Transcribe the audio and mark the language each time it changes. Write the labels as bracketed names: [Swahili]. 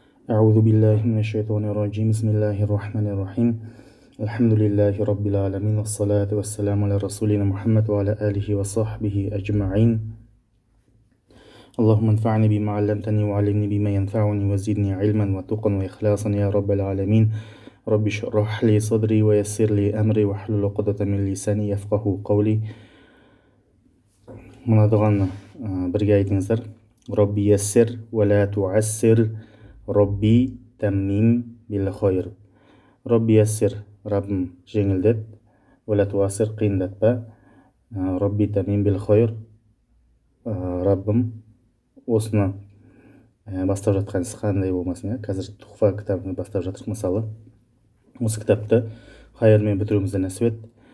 [Arabic] أعوذ بالله من الشيطان الرجيم بسم الله الرحمن الرحيم الحمد لله رب العالمين والصلاة والسلام على رسولنا محمد وعلى آله وصحبه أجمعين اللهم انفعني بما علمتني وعلمني بما ينفعني وزدني علما وتقا وإخلاصا يا رب العالمين رب اشرح لي صدري ويسر لي أمري واحلل عقدة من لساني يفقه قولي [Kazakh] мына дұғаны бірге айтыңыздар. [Arabic] Робби яссир ва ла туассир, Робби таммим бил хайр. Робби яссир, [Kazakh] Раббым жеңілдет, [Arabic] ва ла туассир, [Kazakh] қиындатпа, [Arabic] Робби таммим бил хайр, [Kazakh] Раббым осыны бастап жатқан іс қандай болмасын. Қазір Тухфа кітабын бастап жатырмыз. Мысалы, осы кітапты хайырмен бітіруімізді нәсіп ет.